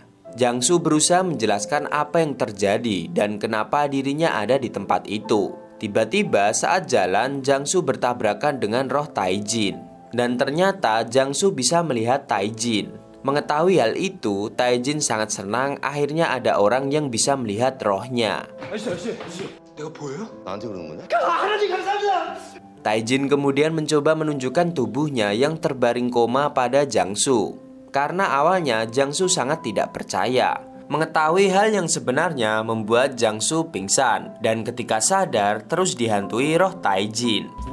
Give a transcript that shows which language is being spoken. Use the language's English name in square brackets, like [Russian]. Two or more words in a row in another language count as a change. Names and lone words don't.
[Indonesian] Jangsu berusaha menjelaskan apa yang terjadi dan kenapa dirinya ada di tempat itu. Tiba-tiba saat jalan, Jangsu bertabrakan dengan roh Taejin. Dan ternyata Jangsu bisa melihat Taejin. Mengetahui hal itu, Taejin sangat senang akhirnya ada orang yang bisa melihat rohnya. [Korean] 내가 보여요? 나한테 그러는 거냐? [Indonesian] Taejin kemudian mencoba menunjukkan tubuhnya yang terbaring koma pada Jangsu. Karena awalnya Jangsu sangat tidak percaya. Mengetahui hal yang sebenarnya membuat Jangsu pingsan dan ketika sadar terus dihantui roh Taejin.